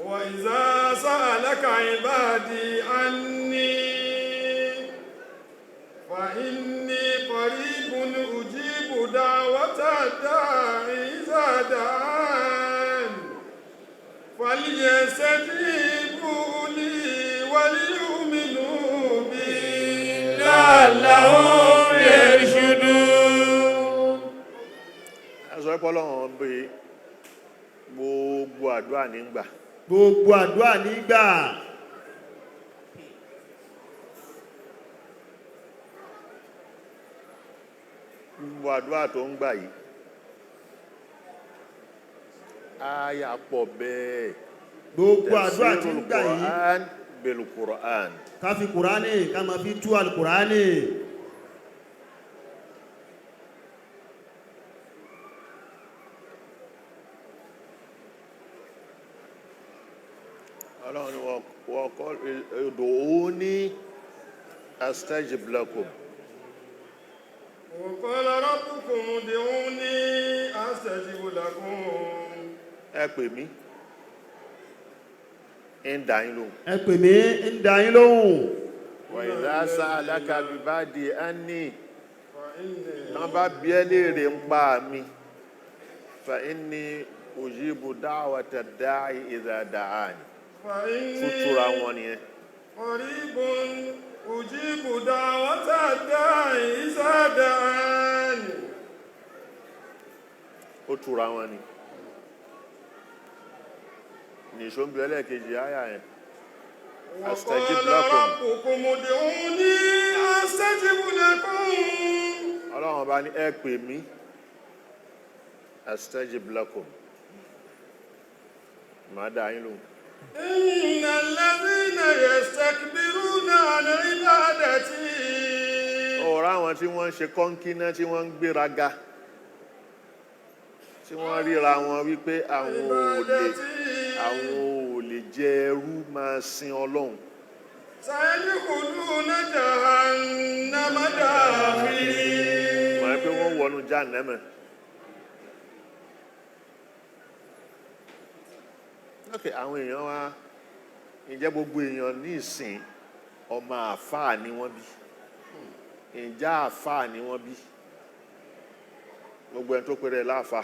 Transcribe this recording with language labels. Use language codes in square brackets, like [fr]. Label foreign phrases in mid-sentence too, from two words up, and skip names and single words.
[ar] وإذا سألك عبادي عني فإني قريب أجيب دعوة الداعي إذا دعان فليستجيبوا لي وليؤمنوا بي لعلهم يرشدون. [yo] Sọ pé Ọlọ́run bí gbogbo àdúrà nígbà. Gbogbo àdúrà nígbà. Gbogbo àdúrà tó ń gbà yìí. Àyà pọ̀ bẹ́ẹ̀. Gbogbo àdúrà tí ń gbà yìí. [ar] القرآن بالقرآن. [yo] Ká fi Kùránì ká máa fi tú al-Kùránì. Ọlọ́run wọ́kọ́ [ar] ادعوني أستجب لكم. وقال ربكم ادعوني أستجب لكم. [yo] Ẹ pè mí, ń dá yín lóhùn. Ẹ pè mí, ń dá yín lóhùn. [ar] وإذا سألك عبادي عني. [yo] Tán bá bi ẹ́ léèrè ń pa mi. [ar] فإني أجيب دعوة الداع إذا دعان. [yo] Tútúra wọn nìyẹn. [ar] قريب أجيب دعوة الداعي إذا دعان. [yo] Ó túra wọn ni. Nìṣó ń bi ẹlẹ́ẹ̀kejì àyà yẹn. [ar] Astajib وقال lakum. ربكم ادعوني أستجب لكم. [yo] Ọlọ́run bá ní ẹ pè mí. [ar] أستجب لكم. [yo] Màá dá yín lóhùn. [ar] إن الذين يستكبرون عن عبادتي. [yo] Ọ̀rọ̀ àwọn tí wọ́n ń ṣe kọ́ńkínná tí wọ́n ń gbéraga tí wọ́n ríra wọn wípé àwọn ò lè jẹ ẹrú máa sin Ọlọ́run. [ar] سيدخلون جهنم داخرين. [yo] Mọ̀ ẹ́ pé wọ́n wọnú Jahannama. Okay, àwọn èèyàn wa ǹjẹ́ gbogbo èèyàn ní ìsìn ọmọ àfáà ni wọ́n bí ǹjẹ́ àfáà ni wọ́n bí gbogbo ẹni tó pèrè láàfáà